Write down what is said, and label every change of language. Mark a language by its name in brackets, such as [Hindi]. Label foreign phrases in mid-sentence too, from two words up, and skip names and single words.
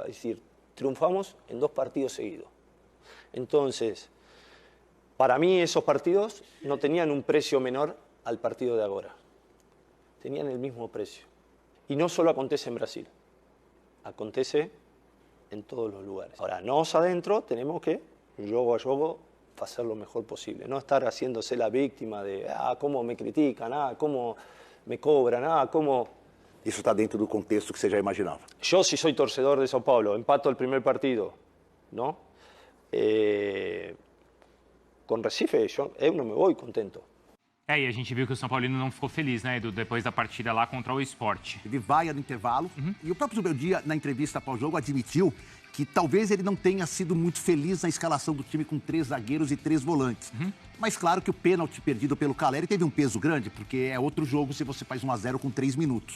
[Spanish] Es decir, triunfamos en 2 partidos seguidos. Entonces, para mí esos partidos no tenían un precio menor al partido de ahora. Tenían el mismo precio. Y no solo acontece en Brasil, acontece en todos los lugares. Ahora, nos adentro tenemos que, [Portuguese] jogo a jogo, [Spanish] hacer lo mejor posible. No estar haciéndose la víctima de, cómo me critican, cómo me cobran, cómo... [Portuguese] Isso está dentro do contexto que você já imaginava. [Spanish] Yo, si soy torcedor de São Paulo, empato el primer partido, ¿no? Con Recife, [Portuguese] eu não [Spanish] me voy contento. [Portuguese] E a gente viu que o São Paulino não ficou feliz, né, Edu, depois da partida lá contra o Sport. Ele vai no intervalo e o próprio Zubeldia, na entrevista pós-jogo, admitiu que talvez ele não tenha sido muito feliz na escalação do time com 3 zagueiros e 3 volantes. Mas claro que o pênalti perdido pelo Caleri teve um peso grande, porque é outro jogo se você faz 1-0 com 3 minutos.